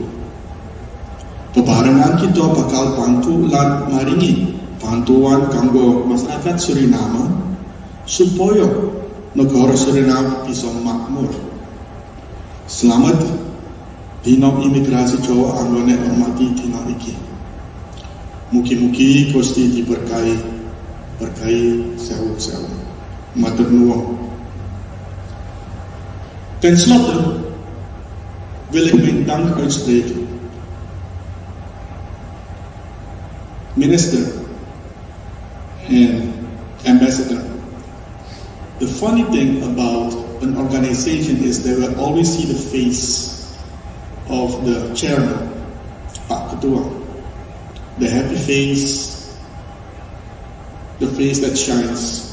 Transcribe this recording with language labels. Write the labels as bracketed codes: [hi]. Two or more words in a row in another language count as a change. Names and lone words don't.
[jv] Bebarengan kita bakal bantu lan maringi bantuan kanggo masyarakat Suriname supaya negara Suriname bisa makmur. Selamat dina imigrasi Jawa anggone hormati dina iki. Mugi-mugi Gusti diberkahi, sewu-sewu. Matur nuwun. [nl] Ten slotte wil ik mijn dank uitspreken. [en] Minister and ambassador. The funny thing about an organization is they will always see the face of the chairman, [id] Pak Ketua. [en] The happy face, the face that shines.